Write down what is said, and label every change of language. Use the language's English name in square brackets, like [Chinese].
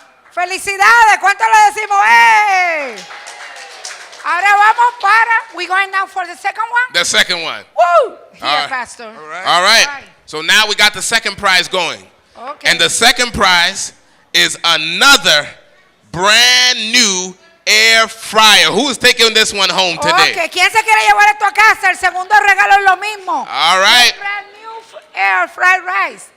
[Spanish] Felicidades. ¿Cuánto le decimos? ¡Eh! Ahora vamos para. [English] We going now for the second one? The second one. Woo! Here, All right. Pastor. All right. All right. Right. So now we got the second prize going. Okay. And the second prize is another brand new air fryer. Who is taking this one home today? Okay. [Spanish] ¿Quién se quiere llevar esto a casa? El segundo regalo es lo mismo. [English] All right. Brand new air fried rice.